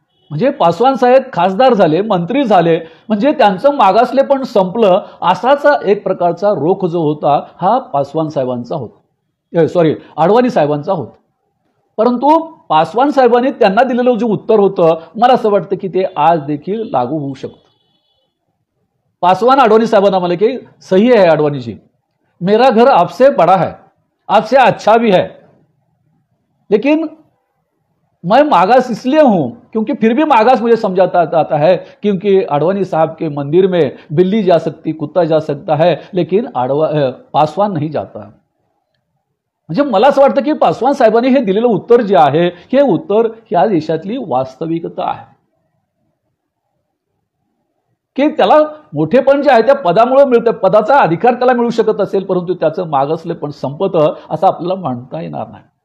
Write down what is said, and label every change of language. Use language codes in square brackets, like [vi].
[mr] म्हणजे पासवान साहेब खासदार झाले, मंत्री झाले, म्हणजे त्यांचं मागासले पण संपलं, असाच एक प्रकारचा रोख जो होता हा पासवान साहेबांचा होता, सॉरी आडवाणी साहेबांचा होता. परंतु पासवान साहेबांनी त्यांना दिलेलं जे उत्तर होतं मला असं वाटतं की ते आज देखील लागू होऊ शकतं. पासवान आडवाणी साहेबांना म्हणाले की [hi] सही है आडवाणी जी, मेरा घर आपसे बड़ा है, आपसे अच्छा भी है, लेकिन मैं मागास इसलिए हूं क्योंकि फिर भी मागास मुझे समझाता आता है क्योंकि आडवाणी साहब के मंदिर में बिल्ली जा सकती, कुत्ता जा सकता है, लेकिन पासवान नहीं जाता. [mr] म्हणजे मला असं वाटतं की पासवान साहेबांनी हे दिलेलं उत्तर जे आहे हे उत्तर या देशातली वास्तविकता आहे की त्याला मोठेपण जे आहे त्या पदामुळे मिळतं, पदाचा अधिकार त्याला मिळू शकत असेल, परंतु त्याचं मागासले पण संपतं असं आपल्याला म्हणता येणार नाही.